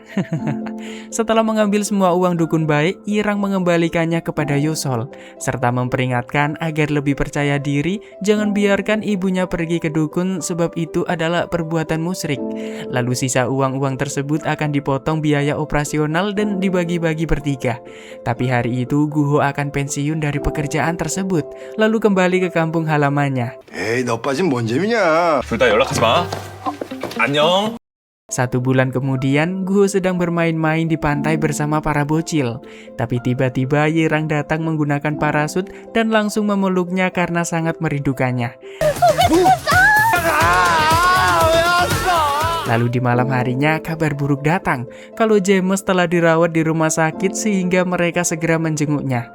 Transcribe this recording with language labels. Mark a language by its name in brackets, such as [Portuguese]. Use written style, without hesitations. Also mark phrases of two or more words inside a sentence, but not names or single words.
[Indonesian] Setelah mengambil semua uang dukun baik, Yirang mengembalikannya kepada Yosol, serta memperingatkan agar lebih percaya diri, jangan biarkan ibunya pergi ke dukun sebab itu adalah perbuatan musyrik. Lalu sisa uang-uang tersebut akan dipotong biaya operasional dan dibagi-bagi bertiga. Tapi hari itu Guho akan pensiun dari pekerjaan tersebut, lalu kembali ke kampung halamannya. [Korean] 에이, 너 빠진 뭔 재미냐? 둘 다 연락하지 마. 안녕. [Indonesian] 1 bulan kemudian, Guho sedang bermain-main di pantai bersama para bocil. Tapi tiba-tiba Yirang datang menggunakan parasut dan langsung memeluknya karena sangat merindukannya. Lalu di malam harinya kabar buruk datang kalau James telah dirawat di rumah sakit sehingga mereka segera menjenguknya.